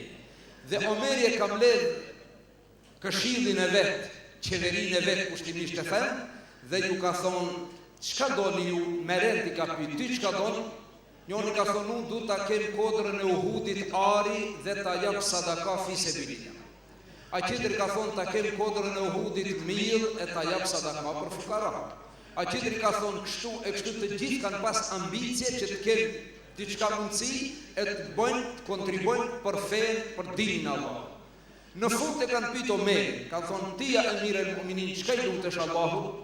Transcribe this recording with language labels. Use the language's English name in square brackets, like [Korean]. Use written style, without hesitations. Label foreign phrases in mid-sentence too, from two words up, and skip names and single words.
[Albanian] Dhe Omeri e ka mbledh këshillin e vet, qeverinë e vet kushtimisht të them, dhe ju ka thonë, çka doni ju, merrenti ka pyet, ty çka doni? Njoni ka thonë, unë du ta kem kodrën e Uhudit ari dhe ta jap sadaka [Arabic] في سبيل الله. [Albanian] A tjetër ka thonë, ta kem kodrën e Uhudit mill e ta jap sadaka për fukara. A tjetër ka thonë, kështu e kështu të gjithë kanë pas ambicje që të kenë diçka mundësi e të bëjnë, të kontribojnë për fenë, për dinin e Allahut. Në fund e kanë pyet Omerin, kanë thonë, ti [Arabic] يا أمير المؤمنين, [Albanian] çka i lutesh Allahut?